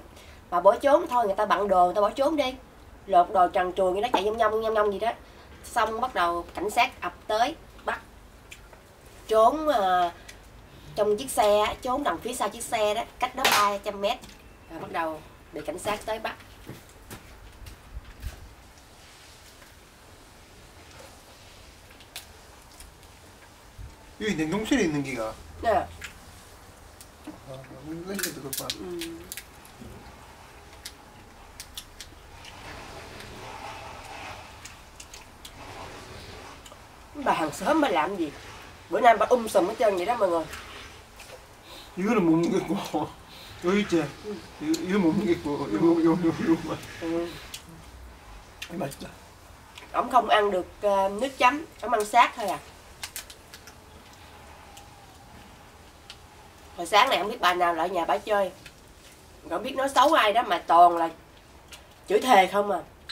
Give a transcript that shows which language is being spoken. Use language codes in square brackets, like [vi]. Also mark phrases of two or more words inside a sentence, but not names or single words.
[vi] Mà bỏ trốn thôi, người ta bận đồ người ta bỏ trốn đi, lột đồ trần truồng như nó chạy nhông nhông gì đó, xong bắt đầu cảnh sát ập tới bắt, trốn trong chiếc xe, trốn đằng phía sau chiếc xe đó, cách đó 300 mét, rồi bắt đầu bị cảnh sát tới bắt. [ko] 여기 냉동실에 있는 기가. 네. 아, 냉동실에도 그렇구나. [vi] Bà hàng xóm bà làm gì? Bữa nay bà sùm hết trơn vậy đó mọi người. [ko] 이거는 못 먹겠고 여기 있지? 이거 못 먹겠고 요거만. 맛있다. [vi] Ổng không ăn được nước chấm, ổng ăn xác thôi à. Hồi sáng này không biết bà nào lại nhà bà chơi, không biết nói xấu ai đó mà toàn là chửi thề không à.